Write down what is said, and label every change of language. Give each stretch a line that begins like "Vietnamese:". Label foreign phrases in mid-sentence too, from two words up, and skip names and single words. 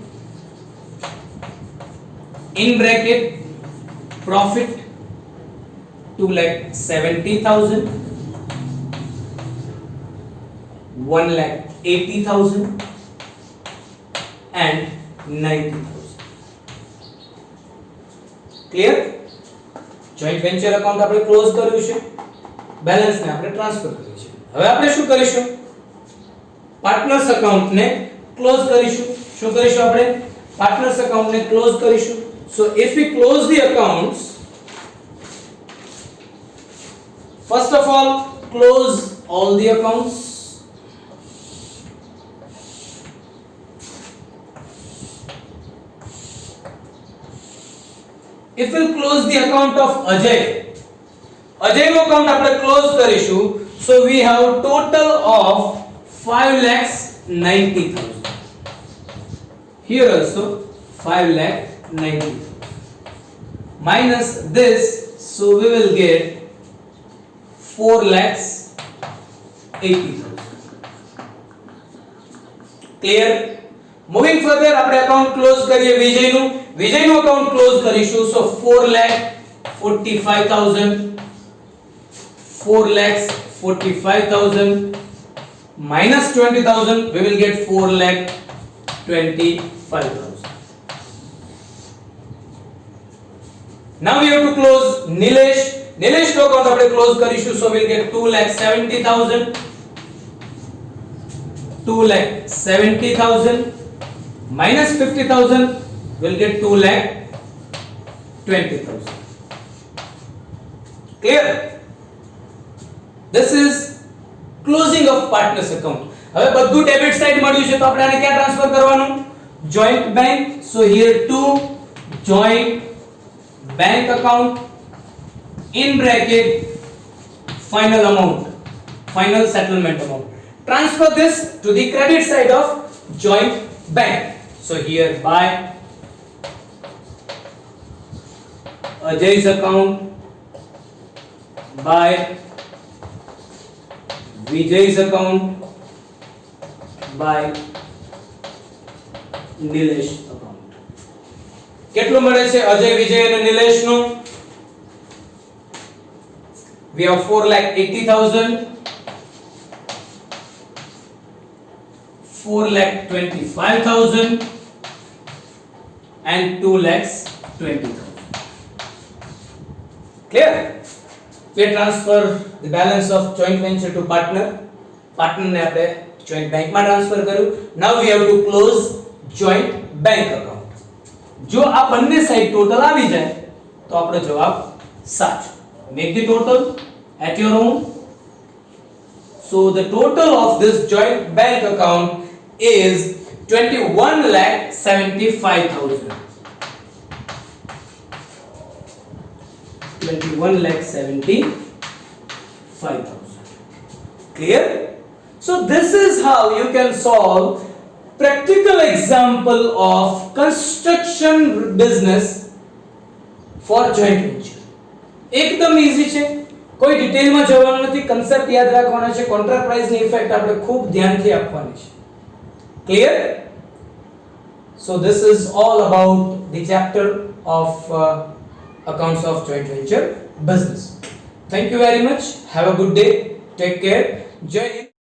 English: In bracket profit 2,70,000, 1,80,000 and 90,000. Clear? joint venture account
Gujarati: આપણે ક્લોઝ કર્યું છે, બેલેન્સ ને આપણે ટ્રાન્સફર કર્યું છે. હવે આપણે શું કરીશું?
English: partners account
Gujarati: ને ક્લોઝ કરીશું. શું કરીશું આપણે?
English: partners account
Gujarati: ને ક્લોઝ કરીશું.
English: So if we close the accounts, first of all close all the accounts. If we close the account of Ajay,
Gujarati: Ajay નો account આપણે ક્લોઝ કરીશું.
English: So we have total of 5,90,000. Here also 5,90,000 minus this, so we will get 4,80,000. Clear? Moving further
Gujarati: આપણે
English: account close
Gujarati: કરીએ વિજયનું. વિજયનું account close કરીશું.
English: So 4,45,000, 4,45,000 minus 20,000, we will get 4,25,000. Now we have to close Nilesh.
Gujarati: Nilesh નો account આપણે close કરીશું.
English: So we will get 2,70,000, 2,70,000 minus 50,000, we will get 2,20,000. Clear? This is closing of partners account.
Gujarati: હવે બધું
English: debit side
Gujarati: મળ્યું છે, તો આપણે આને ક્યાં ટ્રાન્સફર કરવાનું?
English: joint bank. So here to joint bank account, in bracket final amount, final settlement amount. Transfer this to the credit side of joint bank. So here by Ajay's account, by Vijay's account, by Nilesh account.
Gujarati: કેટલું મળે છે અજય, વિજય અને નિલેશ નું?
English: We have 4,80,000, 4,25,000 and 2,20,000. Clear? We transfer the balance of joint venture to partner.
Gujarati: Partner ને આપણે
English: joint bank
Gujarati: માં ટ્રાન્સફર કર્યું.
English: Now we have to close joint bank account.
Gujarati: જો આ બંને
English: side total
Gujarati: આવી જાય તો આપણો જવાબ સાચો.
English: Make the total at your own. So the total of this joint bank account is 21,75,000. 21,75,000. Clear? So this is how you can solve practical example of construction business for joint venture.
Gujarati: એકદમ ઈઝી છે, કોઈ ડિટેલમાં જવાનું નથી, કન્સેપ્ટ યાદ રાખવાનો છે, કોન્ટ્રાક્ટ પ્રાઇસની ઇફેક્ટ આપણે ખૂબ ધ્યાનથી આપવાની છે. ક્લિયર?
English: So this is all about the chapter of accounts of joint venture business. Thank you very much. Have a good day. Take care. Jai Hind.